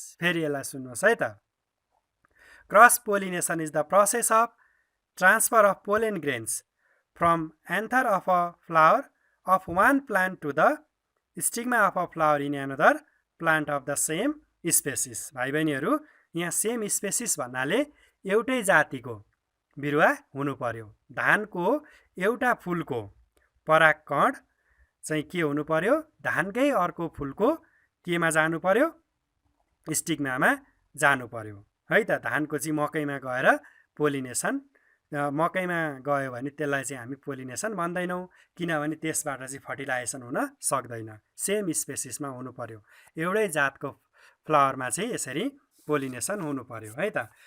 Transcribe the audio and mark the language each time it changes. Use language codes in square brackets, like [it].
[ne] फेरि यसलाई सुन्नुहोस् है त। [en] Cross pollination is the process of transfer of pollen grains from anther of a flower of one plant to the stigma of a flower in another plant of the same species. [ne] भाइ बहिनीहरू, यहाँ same spaces भन्नाले एउटै जातिको बिरुवा हुनु पर्यो। धानको एउटा फुलको परागकण चाहिँ के हुनु पर्यो? धानकै अर्को फुलको केमा जानु पर्यो? स्टिग्मामा जानु पर्यो है त। धानको चाहिँ मकैमा गएर पोलिनेसन, मकैमा गयो भने त्यसलाई चाहिँ हामी पोलिनेसन भन्दैनौँ, किनभने त्यसबाट चाहिँ फर्टिलाइजेसन हुन सक्दैन। सेम स्पेसिसमा हुनु पर्यो। एउटै जातको फ्लावरमा चाहिँ यसरी पोलिनेसन हुनु पर्यो है त।